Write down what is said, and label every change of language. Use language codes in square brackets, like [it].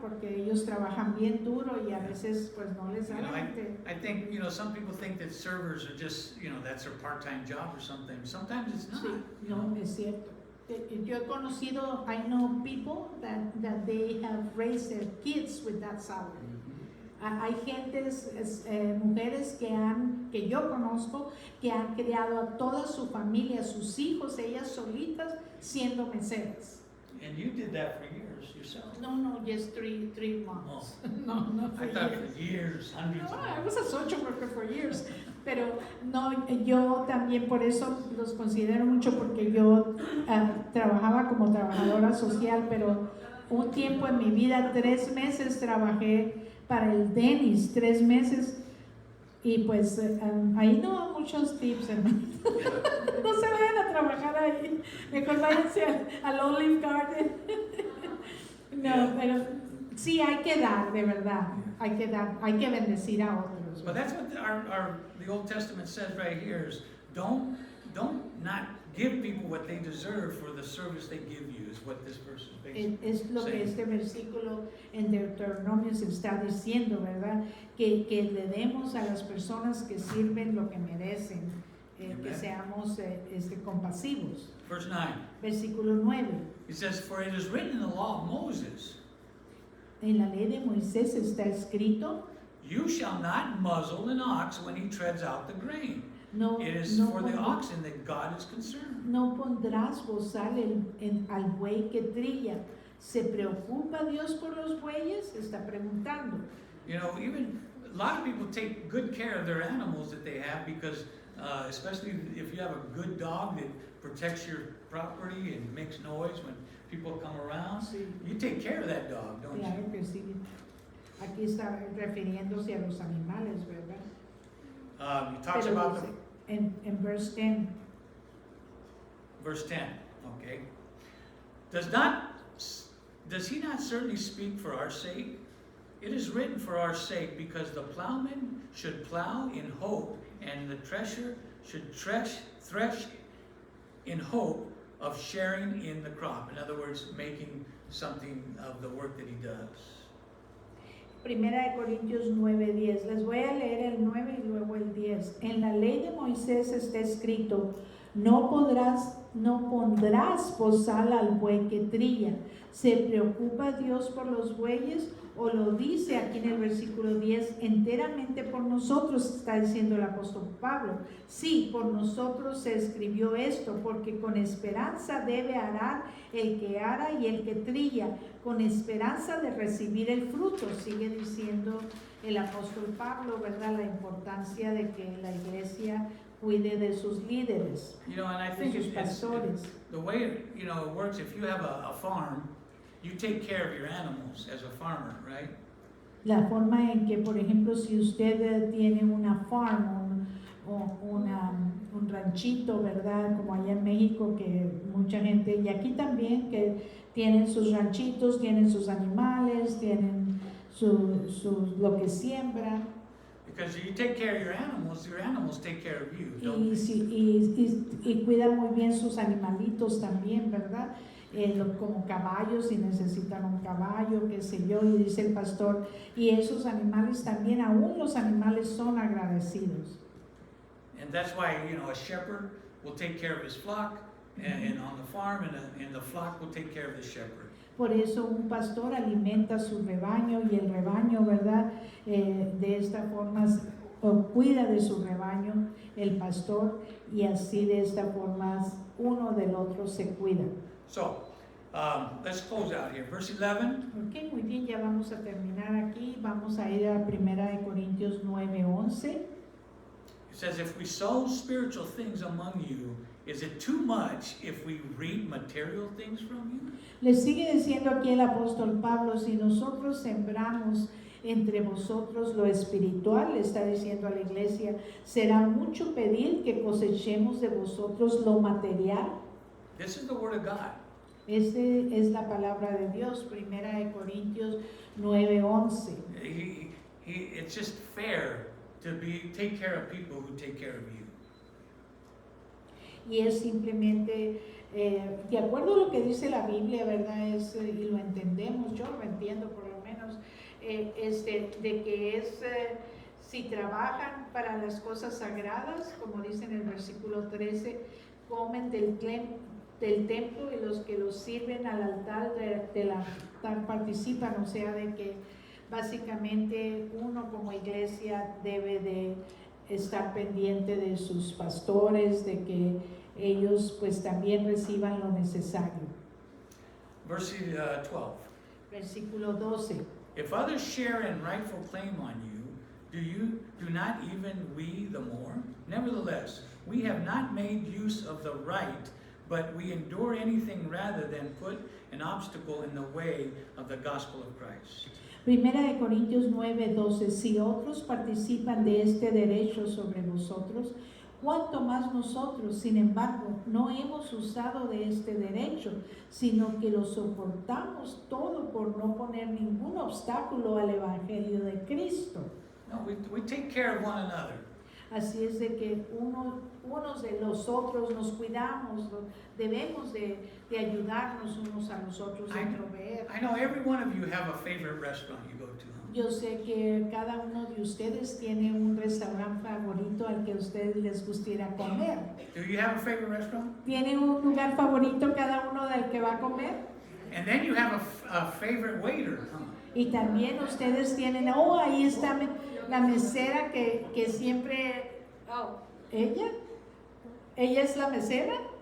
[es] Porque ellos trabajan bien duro y a veces pues no les [en] You know, [es] dan. [en] I think, some people think that servers are just, that's their part-time job or something. Sometimes it's not. [es] Sí, no, es cierto. Yo he conocido, [en] I know people that they have raised their kids with that salary. [es] Hay gentes, mujeres que yo conozco, que han criado a toda su familia, sus hijos, ellas solitas, siendo meseras. [en] And you did that for years yourself. No, just three months. No, I thought for years, hundreds No, of I years. was a social worker for years. [es] Pero no, yo también por eso los considero mucho, porque yo trabajaba como trabajadora social, pero un tiempo en mi vida, 3 meses trabajé para el Dennis, 3 meses, y pues ahí no hay muchos tips, hermano. No se vayan a trabajar ahí, mejor váyanse al Olive Garden. No, pero sí hay que dar, de verdad, hay que bendecir a otros. [en] But that's what the Old Testament says right here is don't not give people what they deserve for the service they give you, is what this verse is basically [es] Es lo que [en] saying. [es] este versículo en Deuteronomio se está diciendo, ¿verdad? Que le demos a las personas que sirven lo que merecen, que [en] Amen. [es] seamos compasivos. [en] Verse 9, [es] Versículo 9. [en] it says, for it is written in the law of Moses, [es] En la ley de Moisés está escrito, [en] you shall not muzzle an ox when he treads out the grain. [es] no, [en] It is [es] no, [en] for the [es] pondrás- [en] oxen that God is concerned. [es] no pondrás bozal al buey que trilla. ¿Se preocupa Dios por los bueyes? Está preguntando. [en] Even a lot of people take good care of their animals that they have because, especially if you have a good dog that protects your property and makes noise when people come around, [es] Sí. [en] you take care of that dog, don't you? [es] Claro que sí. Aquí está refiriéndose a los animales, ¿verdad? [en] He talks [es] Pero [en] about [es] dice, en [en] verse 10, verse 10, okay? Does he not certainly speak for our sake? It is written for our sake, because the plowman should plow in hope, and the thresher should thresh in hope of sharing in the crop. In other words, making something of the work that he does. [es] Primera de Corintios 9:10. Les voy a leer el 9 y luego el 10. En la ley de Moisés está escrito, no pondrás bozal al buey que trilla. ¿Se preocupa Dios por los bueyes? O lo dice aquí en el versículo 10, enteramente por nosotros, está diciendo el apóstol Pablo. Sí, por nosotros se escribió esto, porque con esperanza debe arar el que ara y el que trilla, con esperanza de recibir el fruto. Sigue diciendo el apóstol Pablo, ¿verdad? La importancia de que la iglesia cuide de sus líderes, [en] And I [es] de [en] think [es] sus pastores. [en] the way it works, if you have a farm, you take care of your animals as a farmer, right? [es] La forma en que, por ejemplo, si usted tiene una farm, un ranchito, ¿verdad? Como allá en México, que mucha gente, y aquí también, que tienen sus ranchitos, tienen sus animales, tienen lo que siembran. [en] Because you take care of your animals take care of you, don't [es] Y, [en] they? [es] y cuidan muy bien sus animalitos también, ¿verdad? Como caballos, si necesitan un caballo, qué sé yo, y dice el pastor, y esos animales también, aún los animales son agradecidos. [en] And that's why, you know, a shepherd will take care of his flock, and on the farm, and the flock will take care of the shepherd. [es] Por eso un pastor alimenta su rebaño y el rebaño, ¿verdad? De esta forma cuida de su rebaño el pastor y así de esta forma uno del otro se cuida. [en] So, let's close out here. Verse 11. [es] Ok, muy bien, ya vamos a terminar aquí. Vamos a ir a 1 Corintios 9:11. [en] It says, if we sow spiritual things among you, is it too much if we reap material things from you? [es] Le sigue diciendo aquí el apóstol Pablo, si nosotros sembramos entre vosotros lo espiritual, le está diciendo a la iglesia, ¿será mucho pedir que cosechemos de vosotros lo material? [en] This is the word of God. [es] Esta es la palabra de Dios, 1 Corintios 9:11. [en] It's just fair to take care of people who take care of you. [es] Y es simplemente, de acuerdo a lo que dice la Biblia, ¿verdad? Y lo entendemos, yo lo entiendo por lo menos, de que si trabajan para las cosas sagradas, como dice en el versículo 13, comen del templo y los que los sirven al altar del altar participan, o sea, de que básicamente uno como iglesia debe de estar pendiente de sus pastores, de que ellos pues también reciban lo necesario. [en] Verse 12. [es] Versículo 12. [en] If others share in rightful claim on you, do not even we the more? Nevertheless, we have not made use of the right, but we endure anything rather than put an obstacle in the way of the gospel of Christ. [es] 1 Corintios 9:12. Si otros participan de este derecho sobre vosotros, cuánto más nosotros, sin embargo, no hemos usado de este derecho, sino que lo soportamos todo por no poner ningún obstáculo al evangelio de Cristo. [en] No, we take care of one another. [es] Así es de que unos de los otros nos cuidamos, debemos de ayudarnos unos a los otros, de proveer. [en] I know every one of you have a favorite restaurant you go to. Huh? [es] Yo sé que cada uno de ustedes tiene un restaurante favorito al que a ustedes les gustaría comer. [en] Do you have a favorite restaurant? [es] ¿Tiene un lugar favorito cada uno del que va a comer? [en] And then you have a favorite waiter. Huh? [es] Y también ustedes tienen, ahí está la mesera que siempre, ¿ella es la mesera?